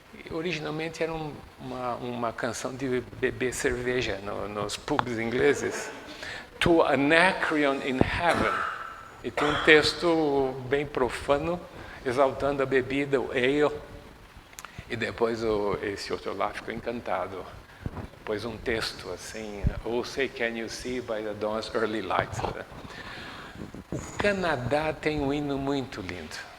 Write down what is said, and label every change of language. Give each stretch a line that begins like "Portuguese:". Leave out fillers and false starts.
Portuguese: Originalmente era uma canção de beber cerveja nos pubs ingleses. To Anacreon in Heaven. E tem um texto bem profano, exaltando a bebida, o ale. E depois esse outro lá ficou encantado. Pôs um texto assim,
English: Oh, say can you see by the dawn's early light.
Portuguese: O Canadá tem um hino muito lindo.